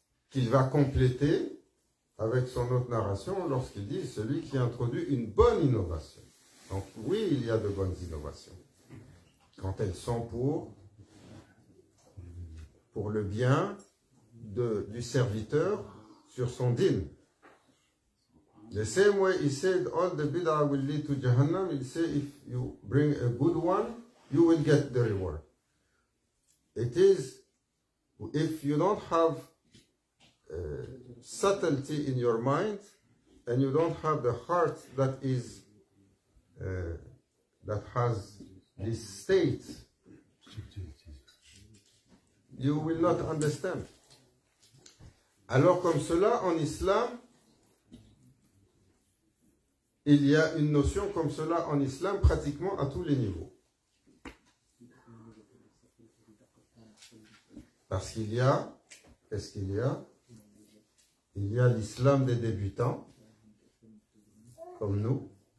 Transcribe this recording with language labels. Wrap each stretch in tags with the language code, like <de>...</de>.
<fr>Qu'il va compléter avec son autre narration lorsqu'il dit celui qui introduit une bonne innovation. Donc oui, il y a de bonnes innovations. Quand elles sont pour le bien du serviteur sur son dîn.</fr> <en>The same way he said all the bid'ah will lead to Jahannam, he said if you bring a good one, you will get the reward. It is, if you don't have subtlety in your mind, and you don't have the heart that is, that has this state, you will not understand.</en> <fr>Alors comme cela, en islam, il y a une notion comme cela en islam pratiquement à tous les niveaux. Parce qu'il y a, qu'est-ce qu'il y a? Il y a l'islam des débutants, comme nous.</fr>